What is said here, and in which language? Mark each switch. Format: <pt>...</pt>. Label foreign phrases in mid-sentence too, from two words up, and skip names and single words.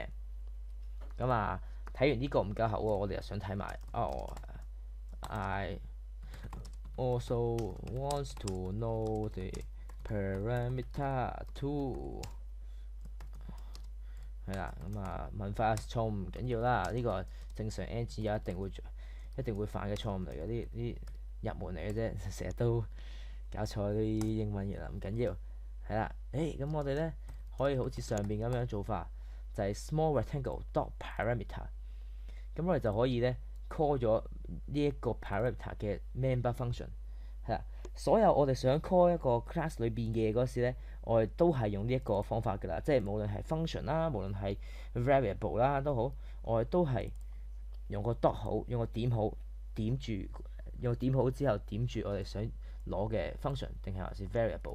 <yue>咁睇完呢個唔夠厚喎，我哋又想睇埋</yue> <en>I also wants to know the parameter too。</en> <yue>係啦，文法錯誤唔緊要啦，呢個正常 N.G. 有一定會犯嘅錯誤嚟嘅，啲入門嚟嘅啫，成日都搞錯啲英文嘢啦，唔緊要。係啦，咁我哋咧可以好似上邊咁樣做法，就係</yue> <en>small rectangle dot parameter。</en> <yue>咁我哋就可以咧 call 咗呢一個 parameter 嘅</yue> <en>member function。</en> <yue>係啦。所有我哋想 call 一個 class 裏邊嘅嘢嗰時咧，我哋都係用呢一個方法㗎啦。即係無論係 function 啦，無論係 variable 啦都好，我哋都係用個 dot 好，用個點好，點住用個點好之後點住我哋想攞嘅 function 定係還是 variable。</yue>